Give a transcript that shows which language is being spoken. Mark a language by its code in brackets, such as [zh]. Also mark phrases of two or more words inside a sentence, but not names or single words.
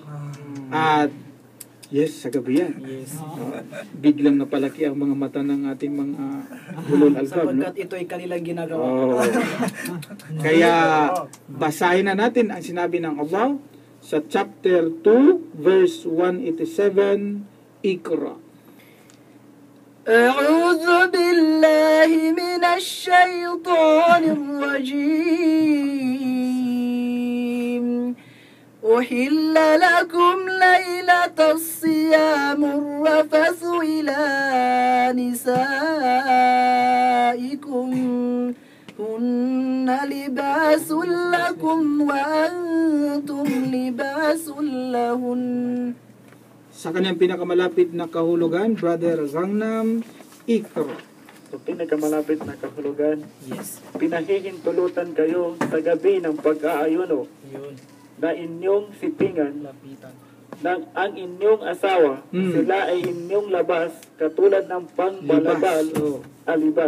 [tl] At yes, sa gabi yan. Yes. Biglang napalaki ang mga mata ng ating mga [ar] أولو الألباب, [tl] no? Sapagkat ito ay kanilang ginagawa. Kaya basahin na natin ang sinabi ng Allah sa chapter 2 verse 187, Iqra. [ar] أعوذ بالله من الشيطان الرجيم أحل لكم ليلة الصيام الرفث إلى نسائكم هن لباس لكم وأنتم لباس لهن. [tl] Sa kanyang pinakamalapit na kahulugan, Brother Gangnam, Iqra. Sa pinakamalapit na kahulugan, yes. Pinahihintulutan kayo sa gabi ng pag-aayuno na inyong sipingan ng ang inyong asawa, sila ay inyong labas katulad ng pangbalabal, libas.